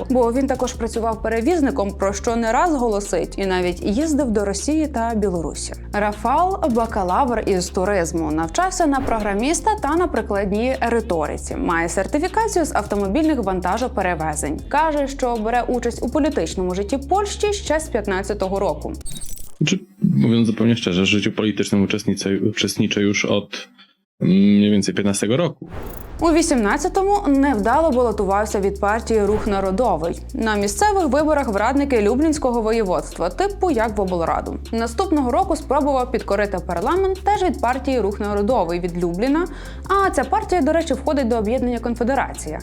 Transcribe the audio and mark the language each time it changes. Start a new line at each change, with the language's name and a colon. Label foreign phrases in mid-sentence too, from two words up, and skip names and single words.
Ukrainian: Бо він також працював перевізником, про що не раз голосить, і навіть їздив до Росії та Білорусі. Рафал – бакалавр із туризму, навчався на програміста та на прикладній риториці. Має сертифікацію з автомобільних вантажоперевезень. Каже, що бере участь у політичному житті Польщі ще з 15-го року.
Polish: Mówiąc zupełnie szczerze, w życiu politycznym uczestniczę już od mniej więcej 15 roku.
Ukrainian: У 18-му невдало балотувався від партії «Рух народовий». На місцевих виборах в радники Люблінського воєводства, типу як в облраду. Наступного року спробував підкорити парламент теж від партії «Рух народовий» від Любліна, а ця партія, до речі, входить до об'єднання «Конфедерація».